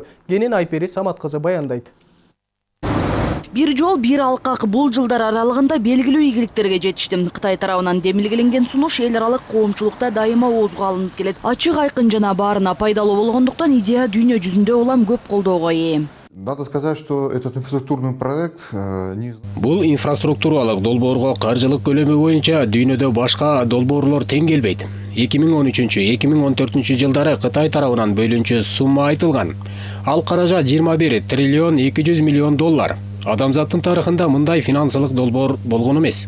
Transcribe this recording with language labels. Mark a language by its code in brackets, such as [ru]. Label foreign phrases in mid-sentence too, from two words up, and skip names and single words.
[ky] Кенен Айпери Самат кызы баяндайт. Бир жол, бир алкак бул жылдар аралыгында белгилүү ийгиликтерге жетишти. Кытай тарабынан демилгеленген сунуш эл аралык коомчулукта дайыма оозго алынып келет. Ачык, айкын жана баарына пайдалуу болгондуктан идея дүйнө жүзүндө улам көп колдоого ээ. [ru] Надо сказать, что этот инфраструктурный проект [ky] Бул инфраструктуралык долбоорго каржылык көлөмү боюнча дүйнөдө башка долбоорлор тең келбейт. 2013-2014 жылдары Кытай тарабынан бөлүнчү сумма айтылган. Ал каражат 21 триллион 200 миллион доллар. Адамзаттын тарыхында мындай финансылык долбоор болгон эмес.